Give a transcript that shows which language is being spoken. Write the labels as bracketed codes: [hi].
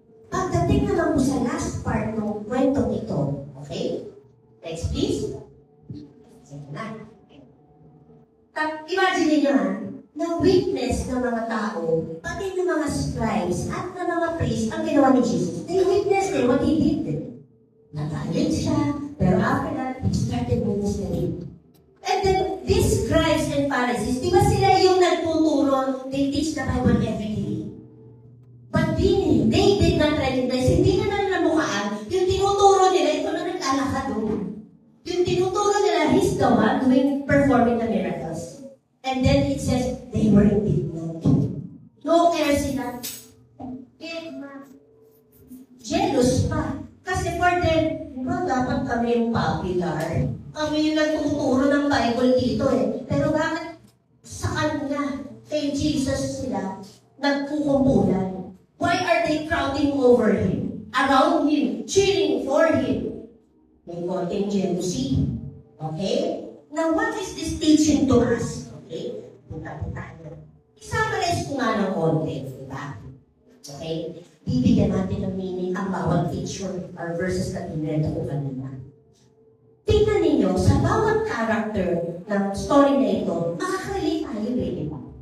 [tl] Pagdating naman po sa last part ng kwentong ito, okay? [en] Next, please. [tl] Sige na. Imagine niyo na witness ng mga tao, pati ng mga scribes at ng mga priests, ang ginawa ni Jesus. [en] They witnessed what he did. [tl] Nagalit siya, pero [en] after that, he started ministering. And then, these scribes and Pharisees, [tl] di ba sila yung nagtuturo, [en] they teach the Bible every day. But they did not recognize, [tl] hindi na nalamukaan, yung tinuturo nila, ito na naglalakad doon. Yung tinuturo nila, [en] he's the one performing the miracles. And then it says, they were indignant. No care sila. [tl] Jealous pa. Kasi [en] for them, [tl] dapat kami yung popular. Kami yung nagtuturo ng Bible dito eh. Pero bakit sa kanya, kay Jesus sila, nagkukumpulan? [en] Why are they crowding over him? Around him, cheering for him? [tl] May konting jealousy. [en] Okay? Now, what is this teaching to us? [tl] Okay? Punta-punta na. I-summarize ko nga ng konti, diba? Okay? Bibigyan natin ng meaning ang bawat [en] picture or verses [tl] na tinrento ko kanina. Tingnan ninyo, sa bawat character ng story na ito, makakarelate tayo eh, diba?